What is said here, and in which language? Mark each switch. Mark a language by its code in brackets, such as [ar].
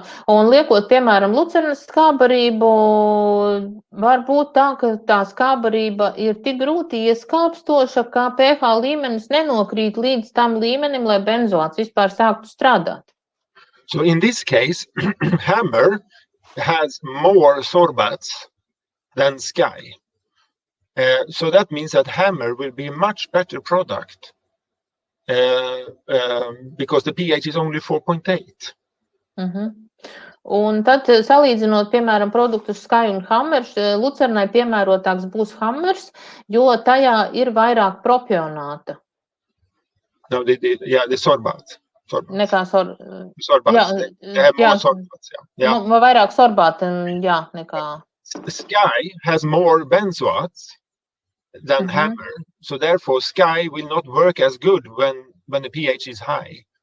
[lv] un liekot, piemēram, lucernas skābarību, var būt tā, ka tā skābarība ir tik grūti ieskāpstoša, ka pH līmenis nenokrīt līdz tam līmenim, lai benzoāts vispār sāktu strādāt. [en] So in this case, Hammer has more sorbates than Sky. So that means that Hammer will be a much better product because the pH is only 4.8. [lv] Un tad, salīdzinot, piemēram, produktus Sky un Hammer, lucernai piemērotāks būs Hammers, jo tajā ir vairāk propionāta. [en] No, the sorbates. [lv] Nekā [en] sorbates. They have more sorbates. Yeah. [lv] Vairāk sorbāta, nekā. [en] Sky has more benzoates than Hammer, so therefore Sky will not work as good when the pH is high.